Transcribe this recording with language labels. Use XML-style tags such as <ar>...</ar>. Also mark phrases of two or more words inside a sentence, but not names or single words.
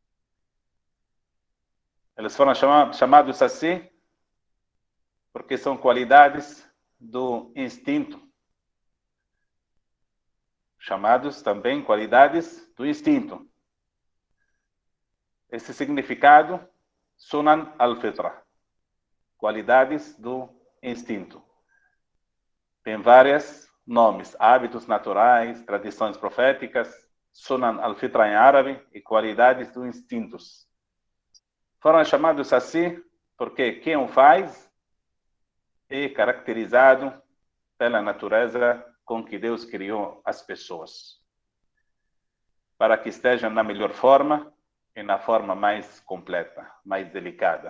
<pt>Eles foram chamados assim porque são qualidades do instinto. Chamados também qualidades do instinto. Esse significado,</pt> <ar>سنن الفطرة,</ar> <pt>qualidades do instinto. Tem vários nomes, hábitos naturais, tradições proféticas,</pt> <ar>سنن الفطرة</ar> <pt>em árabe e qualidades dos instintos. Foram chamados assim porque quem o faz é caracterizado pela natureza com que Deus criou as pessoas, para que estejam na melhor forma e na forma mais completa, mais delicada.</pt>